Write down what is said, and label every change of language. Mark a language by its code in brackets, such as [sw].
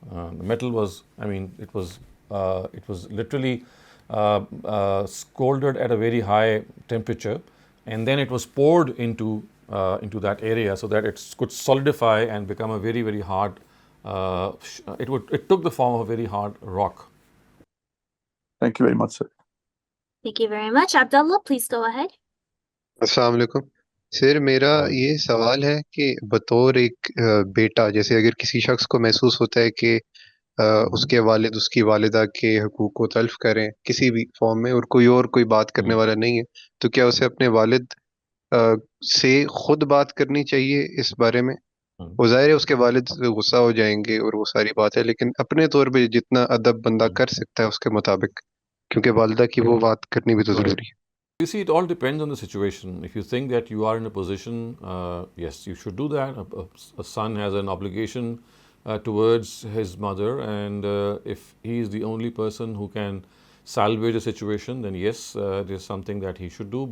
[en] The metal was, it was literally scalded at a very high temperature, and then it was poured into that area so that it could solidify and become a very, very hard. It took the form of a very hard rock. Thank you very much, sir. Thank you very much. Abdullah, please go ahead. [hi] अस्सलाम वालेकुम sir, मेरा ये सवाल है कि बतौर एक बेटा, जैसे अगर किसी शख्स को महसूस होता है कि उसके वालिद उसकी वालिदा के हकूक़ को तल्फ़ करें किसी भी फॉर्म में, और कोई बात करने वाला नहीं है, तो क्या उसे अपने वालिद से खुद बात करनी चाहिए इस बारे में? वो ज़ाहिर है उसके वालिद गुस्सा हो जाएंगे और वो सारी बात है, लेकिन अपने तौर पे जितना अदब बंदा कर सकता है उसके मुताबिक, क्योंकि वालिदा की वो बात करनी भी तो ज़रूरी है। [en] You see, it all depends on the situation. If you think that you are in a position, yes, you should do that. A son has an obligation towards his mother, and if he is the only person who can salvage a situation, then yes, there's something that he should do.